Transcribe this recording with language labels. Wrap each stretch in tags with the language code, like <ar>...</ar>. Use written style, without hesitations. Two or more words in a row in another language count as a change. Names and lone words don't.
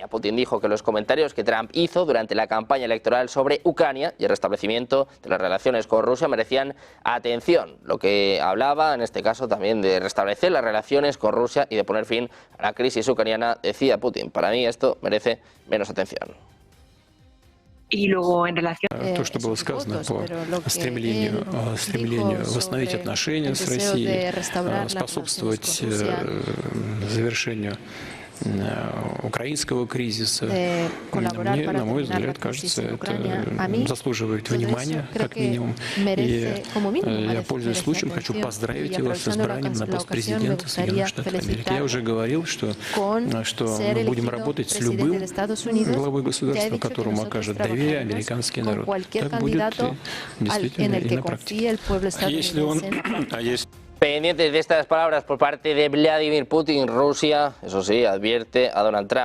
<es>Putin dijo que los comentarios que Trump hizo durante la campaña electoral sobre Ucrania y el restablecimiento de las relaciones con Rusia merecían atención. Lo que hablaba en este caso también de restablecer las relaciones con Rusia y de poner fin a la crisis ucraniana, decía Putin. Para mí esto merece menos atención. И luego en relación</es> <ru>то, что было сказано по стремлению восстановить отношения с Россией, способствовать завершению украинского кризиса. Мне, на мой взгляд, кажется, это заслуживает внимания, как минимум. И я, пользуясь случаем, хочу поздравить его с избранием на пост президента Соединенных Штатов Америки. Я уже говорил, что мы будем работать с любым главой государства, которому окажет доверие американский народ. Так будет действительно и на практике. Если он...</ru> <es>Pendientes de estas palabras por parte de Vladimir Putin, Rusia, eso sí, advierte a Donald Trump.</es>